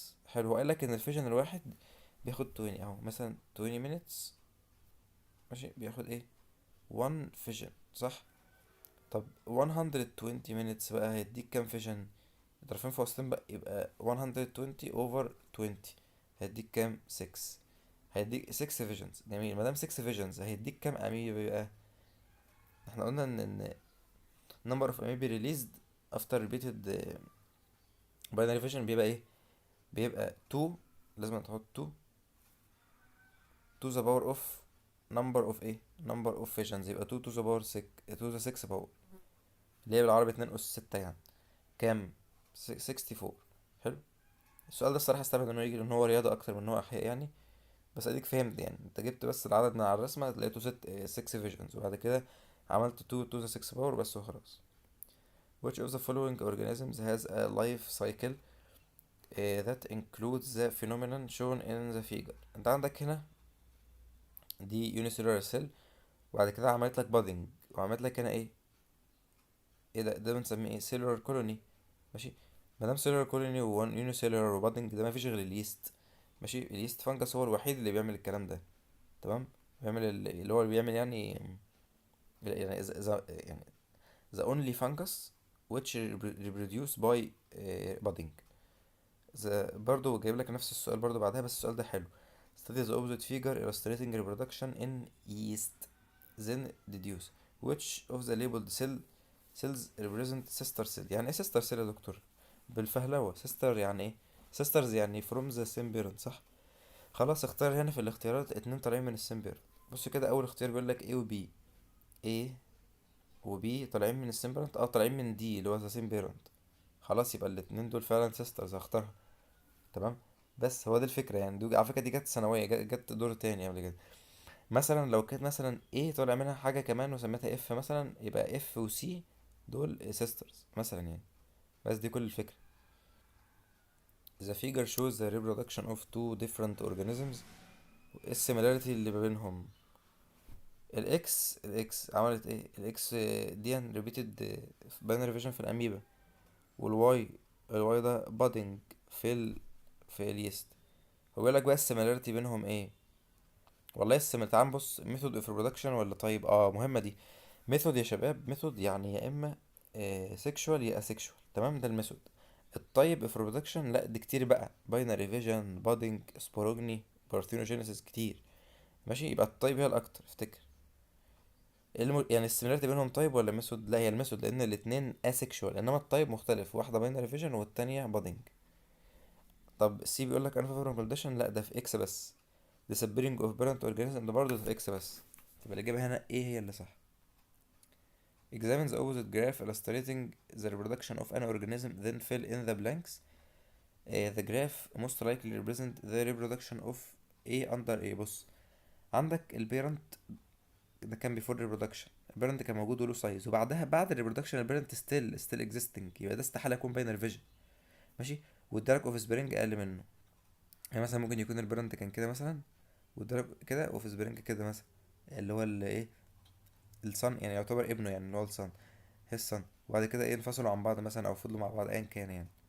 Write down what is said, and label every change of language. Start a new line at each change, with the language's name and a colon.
Arabic: حلو، هو قالك ان الفيجن الواحد بياخد 20 اهو، مثلا 20 minutes، ماشي، بياخد ايه 1 فيجن، صح؟ طب 120 minutes بقى هيديك كام فيجن؟ ضربين في وسطين بقى، يبقى 120 over 20 هيديك كام؟ 6. هيديك 6 فيجنز. جميل، مادام 6 فيجنز هيديك كام اميبا بيبقى؟ احنا قلنا ان
English: number of amoeba released after repeated binary fission
Arabic: بيبقى ايه؟ بيبقى 2. لازم تحط
English: 2 to the power of number of
Arabic: ايه number of fissions، يبقى 2 to the power 6 to the 6 power، اللي هي بالعربي 2 أس 6 يعني كام؟ 64. حلو. السؤال ده الصراحة استبعد انه يجي، لان هو رياضة اكتر من ان هو احياء يعني، بس اديك فهمت يعني، انت جبت بس العدد من على الرسمة لقيته 6 فيجنز، وبعد كده عملت 2 to the 6 power بس وخلاص.
English: Which of the following organisms has a life cycle that includes the phenomenon shown in the figure؟
Arabic: انت عندك هنا دي unicellular cell، وبعد كده عملت لك budding، وعملت لك هنا ايه ده بنسميه ايه؟
English: cellular colony.
Arabic: ماشي، مادام cellular colony و unicellular و budding، ده مفيش غير اليست. ماشي، اليست فانجس هو الوحيد اللي بيعمل الكلام ده. تمام، بيعمل اللي هو اللي بيعمل يعني يعني
English: the only fungus which reproduce by budding.
Arabic: برضو جايب لك نفس السؤال برضو بعدها، بس السؤال ده حلو.
English: study the opposite figure illustrating reproduction in yeast, then deduce which of the labeled cells represent sister cell.
Arabic: يعني ايه sister cell يا دكتور؟ بالفهلوة sister يعني ايه؟ sisters يعني
English: from the same parent،
Arabic: صح؟ خلاص، اختار هنا في الاختيارات اتنين طالعين من السيم بيرنت. بص كده، اول اختيار بيقول لك A و B. A و B طالعين من السيم بيرنت، طالعين من D اللي هو
English: the same parent.
Arabic: خلاص، يبقى الاتنين دول فعلا sisters، هختارها. تمام، بس هو دي الفكرة يعني. دي على فكرة دي جت ثانوية، جت دور تاني قبل كده. مثلا لو كانت مثلا A طالع منها حاجة كمان وسميتها F مثلا، يبقى F و C دول sisters مثلا يعني. بس دي كل الفكرة.
English: The figure shows the reproduction of two different organisms.
Arabic: السيميلاريتي اللي ما بينهم، الاكس عملت ايه؟ الاكس دي ريبيتد باينري فيجن في الاميبا، والواي الواي ده بادنج في اليست. هو بيقول لك بقى السيميلاريتي بينهم ايه؟ والله تعال نبص، ميثود اوف ريبرودكشن ولا طيب، مهمه دي. ميثود يا شباب، ميثود يعني يا اما سيكشوال يا اسيكشوال، تمام، ده الميثود. الطيب اوف ريبرودكشن لا، دي كتير بقى، باينري فيجن، بادنج، سبوروجني، بارثينوجينيسيس، كتير. ماشي، يبقى الطيب هي الاكتر، افتكر. يعني السيميلاريتي بينهم طيب ولا ميثود؟ لا، هي الميثود، لان الاتنين اسيكشوال، انما الطيب مختلف، واحده باينري فيجن والتانية بادنج. طب سي بيقول لك unfavorable condition، لا ده في اكس بس. disappearing of parent organism ده برضه في اكس بس. تبقى الاجابه هنا ايه هي اللي صح؟
English: examine the opposite graph illustrating the reproduction of an organism, then fill in the blanks. The graph most likely represent the reproduction of A under A.
Arabic: بص، عندك البيرنت ده كان before reproduction، البيرنت كان موجود وله سايز، وبعدها بعد الريبرودكشن البيرنت still existing، يبقى ده استحالة يكون باينر فيجن. ماشي، والدارك اوف سبرينج اقل منه. يعني مثلا ممكن يكون البيرنت كان كده مثلا، والدارك كده، اوف سبرينج كده مثلا، اللي هو اللي ايه، الصن يعني، يعتبر ابنه يعني، اللي هو الصن، هي الصن، وبعد كده ايه انفصلوا عن بعض مثلا، او فضلوا مع بعض، ايا كان يعني.